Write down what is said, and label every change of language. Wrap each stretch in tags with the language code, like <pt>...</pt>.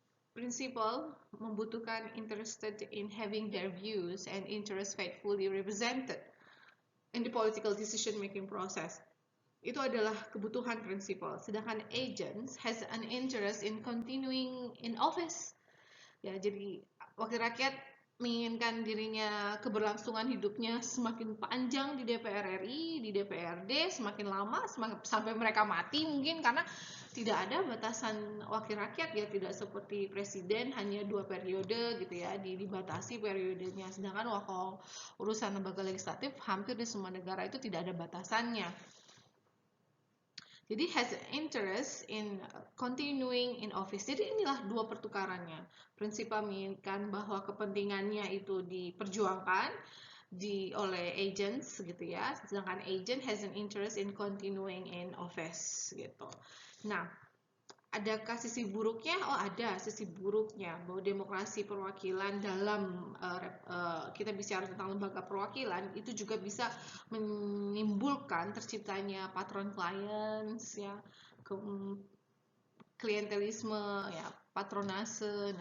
<en>Prinsipal membutuhkan interested in having their views and interests faithfully represented in the political decision making process.</en> <id>Itu adalah kebutuhan prinsipal.</id> <en>Sedangkan agents has an interest in continuing in office.</en> <id>Ya, jadi wakil rakyat menginginkan dirinya keberlangsungan hidupnya semakin panjang di DPR RI, di DPRD, semakin lama, sampai mereka mati mungkin, karena tidak ada batasan wakil rakyat ya, tidak seperti presiden hanya 2 periode gitu ya, dibatasi periodenya. Sedangkan wakil urusan lembaga legislatif hampir di semua negara itu tidak ada batasannya.</id> <en>Jadi has interest in continuing in office.</en> <id>Jadi inilah dua pertukarannya. Prinsipal menginginkan bahwa kepentingannya itu diperjuangkan oleh agents gitu ya.</id> <en>Sedangkan agent has an interest in continuing in office gitu.</en> <id>Nah, adakah sisi buruknya? Oh, ada sisi buruknya, bahwa demokrasi perwakilan dalam kita bicara tentang lembaga perwakilan itu juga bisa menimbulkan terciptanya patron clients ya, klientelisme ya, patronase.</id>